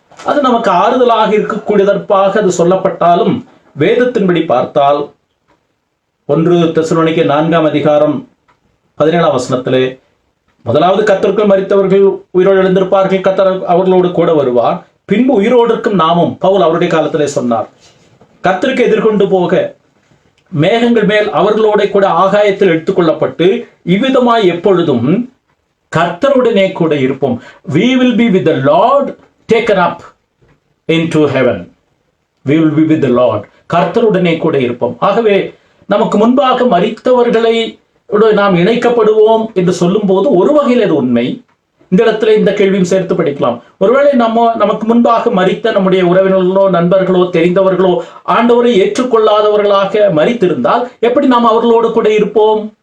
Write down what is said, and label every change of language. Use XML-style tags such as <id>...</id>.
<ta>அது நமக்கு ஆறுதலாக இருக்கக்கூடியதற்காக அது சொல்லப்பட்டாலும், வேதத்தின்படி பார்த்தால் 1 தெசலோனிக்கேயர் 4ஆம் அதிகாரம் 17ஆம் வசனத்திலே, முதலாவது கர்த்தருக்குள் மரித்தவர்கள் உயிரோடு எழுந்திருப்பார்கள், கர்த்தர் அவர்களோடு கூட வருவார், பின்பு உயிரோடு இருக்கும் நாமும், பவுல் அவருடைய காலத்திலே சொன்னார், கர்த்தருக்கு எதிர்கொண்டு போக மேகங்கள் மேல் அவர்களோட கூட ஆகாயத்தில் எடுத்துக்கொள்ளப்பட்டு இவ்விதமாய் எப்பொழுதும் கர்த்தருடனே கூட இருப்போம்.</ta> <en>We will be with the Lord taken up into heaven. We will be with the Lord.</en> <ta>கர்த்தருடனே கூட இருப்போம். ஆகவே நமக்கு முன்பாக மரித்தவர்களை நாம் இணைக்கப்படுவோம் என்று சொல்லும் போது ஒரு வகையில் அது உண்மை. இந்த இடத்துல இந்த கேள்வியும் சேர்த்து படிக்கலாம். ஒருவேளை நமக்கு முன்பாக மரித்த நம்முடைய உறவினர்களோ நண்பர்களோ தெரிந்தவர்களோ ஆண்டவரை ஏற்றுக்கொள்ளாதவர்களாக மரித்திருந்தால் எப்படி நாம் அவர்களோடு கூட இருப்போம்?</ta>